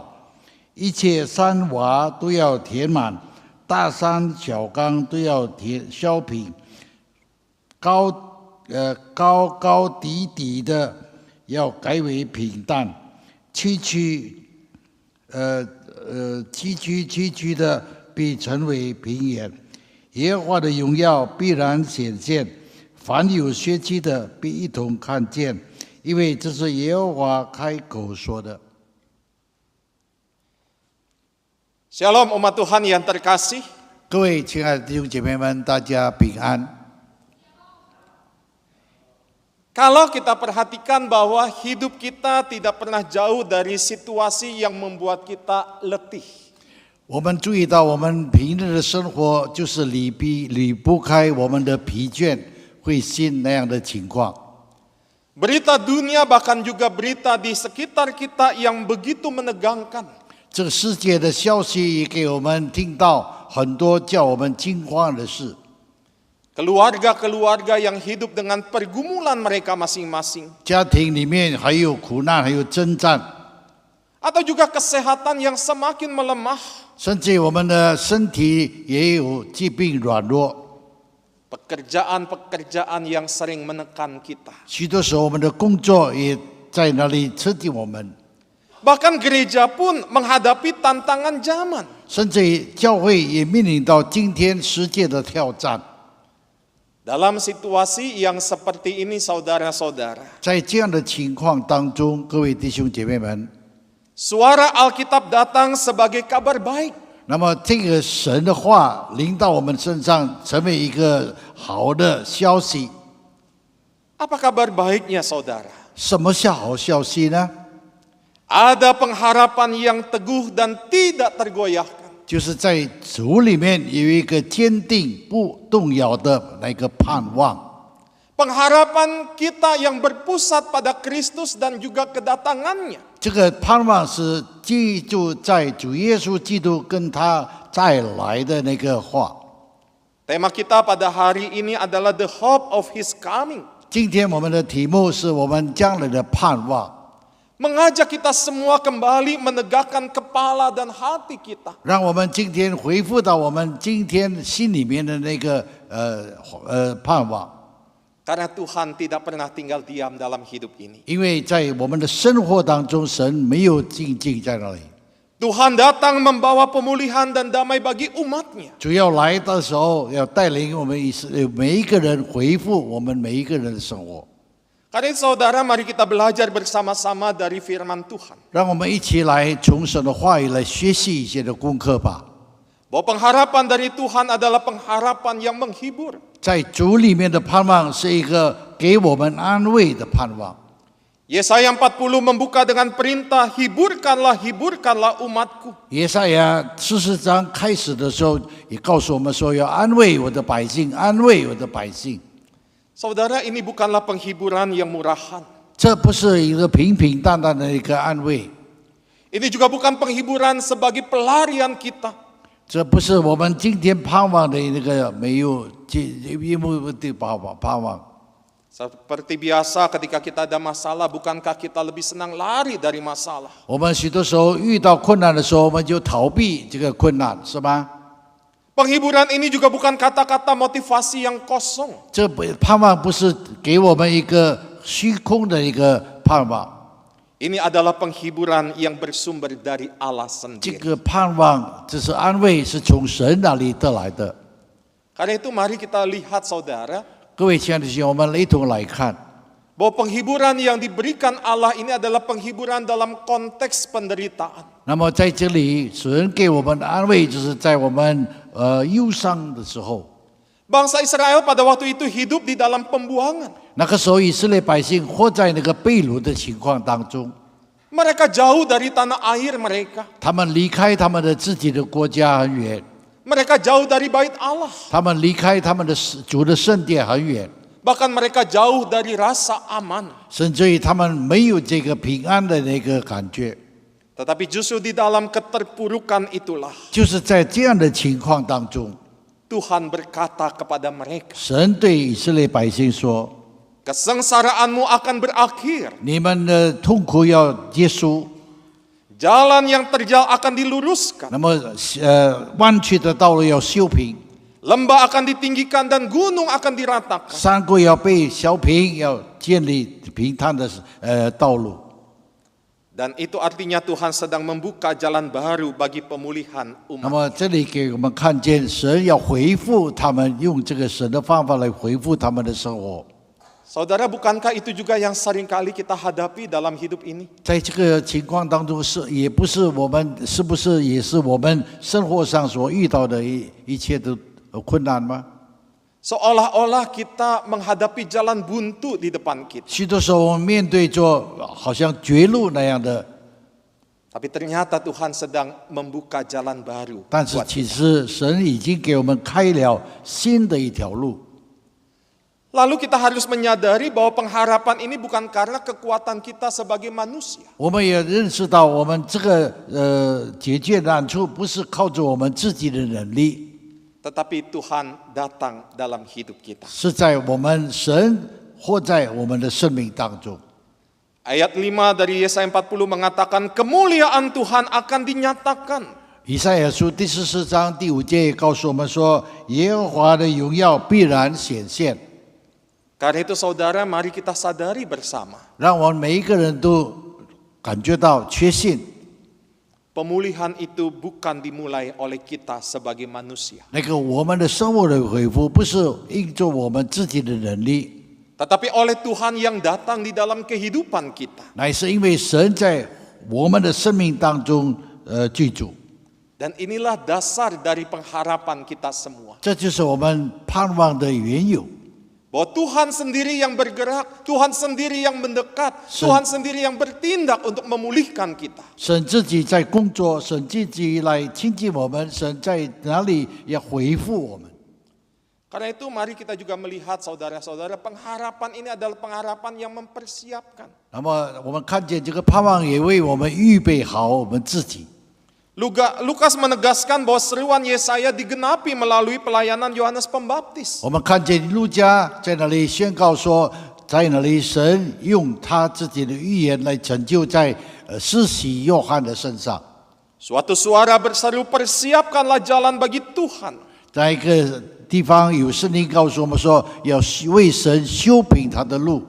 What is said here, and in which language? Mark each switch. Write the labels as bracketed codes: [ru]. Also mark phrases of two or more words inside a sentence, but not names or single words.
[zh] 一切山洼都要填满，大山小冈都要削平，高低的要改为平淡，崎岖的必成为平原。耶和华的荣耀必然显现，凡有血气的必一同看见，因为这是耶和华开口说的。 [id] Shalom umat Tuhan yang terkasih. [zh] 各位亲爱的弟兄姐妹们，大家平安。 [id] Kalau kita perhatikan bahwa hidup kita tidak pernah jauh dari situasi yang membuat kita letih. [zh] 我们注意到，我们平日的生活就是离不开我们的疲倦、灰心那样的情况。 [id] Berita dunia bahkan juga berita di sekitar kita yang begitu menegangkan. [zh] 这个世界的消息也给我们听到很多叫我们惊慌的事。 [id] Keluarga-keluarga yang hidup dengan pergumulan mereka masing-masing. [zh] 家庭里面还有苦难，还有征战， [id] Atau juga kesehatan yang semakin melemah. [zh] 甚至我们的身体也有疾病软弱。 [id] Pekerjaan-pekerjaan yang sering menekan kita. [zh] 许多时候，我们的工作也在那里刺激我们， [id] Bahkan gereja pun menghadapi tantangan zaman. [zh] 甚至教会也面临到今天世界的挑战。 [id] Dalam situasi yang seperti ini saudara-saudara, [zh] 在这样的情况当中，各位弟兄姐妹们， [id] suara Alkitab datang sebagai kabar baik. [zh] 那么这个神的话临到我们身上，成为一个好的消息。 [id] Apa kabar baiknya saudara? [zh] 什么是好消息呢？ [id] Ada pengharapan yang teguh dan tidak tergoyahkan. [zh] 就是在主里面有一个坚定不动摇的那个盼望。 [id] Pengharapan kita yang berpusat pada Kristus dan juga kedatangannya. [zh] 这个盼望是记住在主耶稣基督跟他再来的那个话。 [id] Tema kita pada hari ini adalah [en] the hope of His coming. [zh] 今天我们的题目是我们将来的盼望， [id] Mengajak kita semua kembali menegakkan kepala dan hati kita. [zh] 让我们今天回复到我们今天心里面的那个盼望。 [id] Karena Tuhan tidak pernah tinggal diam dalam hidup ini. [zh] 因为在我们的生活当中，神没有静静在那里。 [id] Tuhan datang membawa pemulihan dan damai bagi umatnya. [zh] 主要来的时候，要带领我们每一个人回复我们每一个人的生活。 [id] Karena itu saudara, mari kita belajar bersama-sama dari firman Tuhan. [zh] 让我们一起来从神的话语来学习一些的功课吧。 [id] Bahwa pengharapan dari Tuhan adalah pengharapan yang menghibur. [zh] 在主里面的盼望是一个给我们安慰的盼望。 [id] Yesaya 40 membuka dengan perintah, hiburkanlah, hiburkanlah umatku. [zh] 耶赛亚40章开始的时候，也告诉我们说要安慰我的百姓，安慰我的百姓。 [id] Saudara, ini bukanlah penghiburan yang murahan. [zh] 这不是一个平平淡淡的一个安慰， [id] Ini juga bukan penghiburan sebagai pelarian kita. [zh] 这不是我们今天盼望的那个没有因为的盼望。 [id] Seperti biasa ketika kita ada masalah, bukankah kita lebih senang lari dari masalah? [zh] 我们许多时候遇到困难的时候，我们就逃避这个困难，是吧？ [id] Penghiburan ini juga bukan kata-kata motivasi yang kosong. [zh] 这盼望不是给我们一个虚空的一个盼望， [id] Ini adalah penghiburan yang bersumber dari Allah [zh] 这 [id] sendiri. [zh] 个盼望，这是安慰，是从神那里得来的。 [id] Karena itu mari kita lihat saudara, [zh] 各位亲爱的弟兄，我们一同来看， [id] bahwa penghiburan yang diberikan Allah ini adalah penghiburan dalam konteks penderitaan. [zh] 那么在这里，神给我们的安慰，就是在我们忧伤的时候， [id] Bangsa Israel pada waktu itu hidup di dalam pembuangan. [zh] 那个时候以色列百姓活在那个被掳的情况当中， [id] Mereka jauh dari tanah air mereka. [zh] 他们离开他们的自己的国家很远， [id] Mereka jauh dari bait Allah. [zh] 他们离开他们的主的圣殿很远， [id] Bahkan mereka jauh dari rasa aman. [zh] 甚至于他们没有这个平安的那个感觉。 [id] Tetapi justru di dalam keterpurukan itulah [zh] 就是在这样的情况当中， [id] Tuhan berkata kepada mereka, [zh] 神对以色列百姓说 [id] kesengsaraanmu akan berakhir. [zh] 你们的痛苦要结束， [id] Jalan yang terjal akan diluruskan. [zh] 那么弯曲的道路要修平， [id] Lembah akan ditinggikan dan gunung akan diratakan. [zh] 山谷要被削平，要建立平坦的道路。 [id] Dan itu artinya Tuhan sedang membuka jalan baru bagi pemulihan [zh] 那 [id] umat. [zh] 么这里给我们看见，神要回复他们，用这个神的方法来回复他们的生活。 [id] Saudara, bukankah itu juga yang seringkali kita hadapi dalam hidup ini? [zh] 在这个情况当中，也不是我们，是不是也是我们生活上所遇到的一切的困难吗？ [id] Seolah-olah kita menghadapi jalan buntu di depan kita. [zh] 许多时候我们面对着好像绝路那样的， [id] Tapi ternyata Tuhan sedang membuka jalan baru. [zh] 但是其实神已经给我们开了新的一条路。 [id] Lalu kita harus menyadari bahwa pengharapan ini bukan karena kekuatan kita sebagai manusia. [zh] 我们也认识到，我们这个解决难处不是靠着我们自己的能力， [id] Tetapi Tuhan datang dalam hidup kita. [zh] 是在我们神活在我们的生命当中。 [id] Ayat 5 dari Yesaya 40 mengatakan kemuliaan Tuhan akan dinyatakan. [zh] 以赛亚书第14章第5节也告诉我们说，耶和华的荣耀必然显现。 [id] Karena itu saudara, mari kita sadari bersama. [zh] 让我们每一个人都感觉到确信， [id] Pemulihan itu bukan dimulai oleh kita sebagai manusia. [zh] 那个我们的生活的恢复不是因着我们自己的能力， [id] Tetapi oleh Tuhan yang datang di dalam kehidupan kita. [zh] 乃是因为神在我们的生命当中居住。 [id] Dan inilah dasar dari pengharapan kita semua. [zh] 这就是我们盼望的缘由。 [id] Bahwa Tuhan sendiri yang bergerak, Tuhan sendiri yang mendekat, Tuhan sendiri yang bertindak untuk memulihkan kita. [zh] 神自己在工作，神自己来亲近我们，神在哪里要回复我们？ [id] Karena itu mari kita juga melihat saudara-saudara, pengharapan ini adalah pengharapan yang mempersiapkan. [zh] 那么我们看见这个盼望也为我们预备好我们自己。 [id] Lukas menegaskan bahwa seruan Yesaya digenapi melalui pelayanan Yohanes Pembaptis. [zh] 我们看见路加在那里宣告说，在那里神用他自己的预言来成就在施洗约翰的身上。 [id] Suatu suara berseru, persiapkanlah jalan bagi Tuhan. [zh] 在一个地方有圣经告诉我们说，要为神修平他的路，